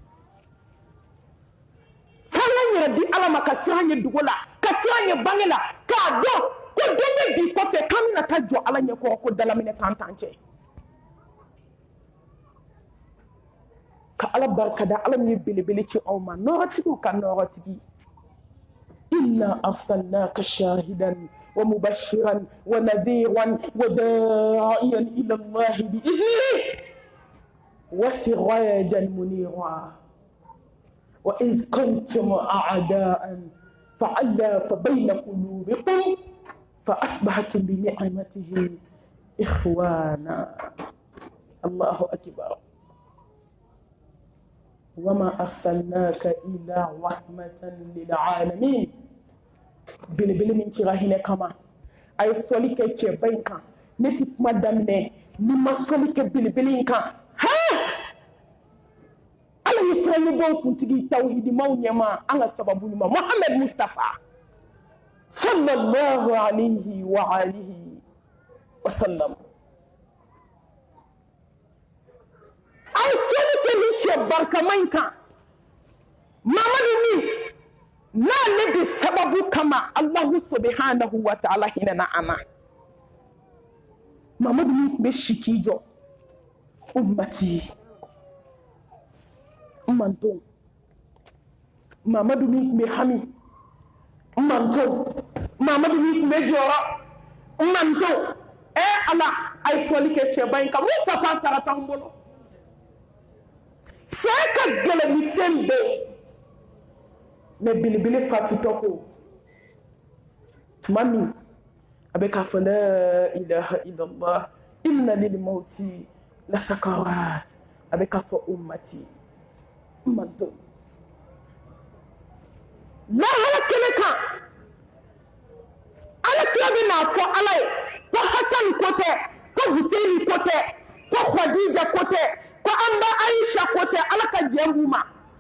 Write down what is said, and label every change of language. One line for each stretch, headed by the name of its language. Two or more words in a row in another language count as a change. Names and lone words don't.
Bambara: f'an ka yɛrɛ di ala ma ka siran ɲɛ dugu la ka siran ɲɛ bange la k'a dɔn ko don bɛ bi kɔfɛ k'an bɛna taa jɔ ala ɲɛ kɔrɔ ko dalaminɛ t'an cɛ ka ala barikada ala min ye belebele ci aw ma nɔɔrɔtigiw ka nɔɔrɔtigi
Arabic: إنا أرسلناك شاهدا ومبشرا ونذيرا وداعيا إلى الله بإذنه وسراجا منيرا وإذ كنتم أعداء فألف بين قلوبكم فأصبحتم بنعمته إخوانا الله أكبر وما أرسلناك إلا رحمة للعالمين
Bambara: belebele min cira hinɛ kama a ye sɔli kɛ cɛba in kan ne ti kuma daminɛ ni ma sɔli kɛ belebele in kan ala ye siranyɛbɔw kuntigi tawhidimaw ɲɛma an ka sababu ɲuman Muhammad Mustafa
Arabic: صلى الله عليه وعلى آله وسلم
Bambara: a ye sɔli kɛ ni cɛ barikama in kan Mamadu min n'ale de sababu kama
Arabic: الله سبحانه وتعالى
Bambara: hinɛna a ma Mamadu min tun bɛ si k'i jɔ ummati n mantonw Mamadu min tun bɛ hami n mantonw Mamadu min tun bɛ jɔyɔrɔ n mantonw ala ay soli ke cɛ ba in kan Mustafa sarata an bolo saya ka gɛlɛn ni fɛn bɛɛ ye mais belebele fatutɔ ko tuma min a bɛ k'a fɔ
Arabic: لا إله إلا الله إن للموت لسكرات
Bambara: a bɛ k'a fɔ ummati manto lahara kɛnɛ kan ala kira bɛ n'a fɔ ala ye ko Hasan ko tɛ ko Huseini ko tɛ ko Khadija ko tɛ ko an ba Aisha ko tɛ ala ka jɛn b'u ma